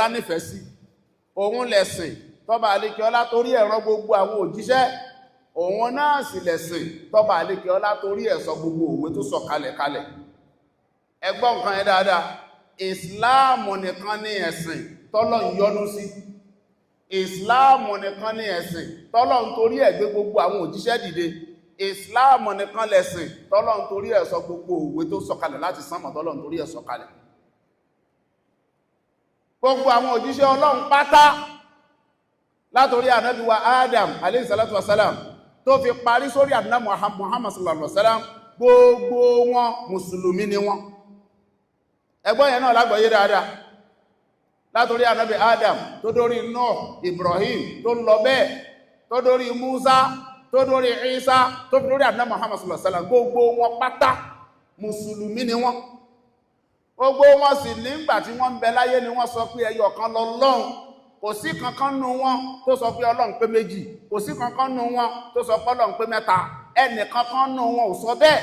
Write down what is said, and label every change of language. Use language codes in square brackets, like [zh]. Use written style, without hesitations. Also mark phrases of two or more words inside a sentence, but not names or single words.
[yo] nífẹ̀ẹ́ sí òun lẹ̀sìn tọ́ba àlékẹ́ ọlá torí ẹ̀rọ gbogbo àwọn òjíṣẹ́ òun náà sì lẹ̀sìn tọ́ba àlékẹ́ ọlá torí ẹ̀ sọ gbogbo òwe tó sọ kalẹ̀ ẹ gbọ́ nǹkan ẹ dáadáa ìsìláàmù nìkan ní ẹ̀sìn tọ́lọ́run yọ́nú sí ìsìláàmù nìkan ní ẹ̀sìn tọ́lọ́run torí ẹ̀ gbé gbogbo àwọn òjíṣẹ́ dìde ìsìláàmù nìkan lẹ̀sìn tọ́lọ́run torí ẹ̀ sọ gbogbo òwe tó sọ kalẹ̀ láti sánmọ̀ tọ́lọ́run torí ẹ̀ sọ kalẹ̀ gbogbo àwọn òjíṣẹ́ Ọlọ́run pátá látorí ànábì wa Adam [ar] عليه الصلاة والسلام [yo] tó fi parí sórí ànábì Muhammad [ar] صلى الله عليه وسلم [yo] gbogbo wọn mùsùlùmí ni wọn. Ẹgbọ́n yẹn náà lágbọ́yé dáadáa látorí ànábì Adam tó dórí Nuh, Ibrahim tó lọ bẹ́ẹ̀, tó dórí Musa, tó dórí Isa, tó dórí ànábì Muhammad [ar] صلى الله عليه وسلم, [yo] gbogbo wọn pátá mùsùlùmí ni wọn. Gbogbo wọn sì nígbà tí wọ́n ń bẹ láyé ni wọ́n sọ pé ẹyọ kan lọ́lọ́run. Kò sí kankan nù wọn tó sọ pé Ọlọ́run pé méjì, kò sí kankan nù wọn tó sọ pé Ọlọ́run pé mẹ́ta, ẹnì kankan nù wọn ò sọ bẹ́ẹ̀.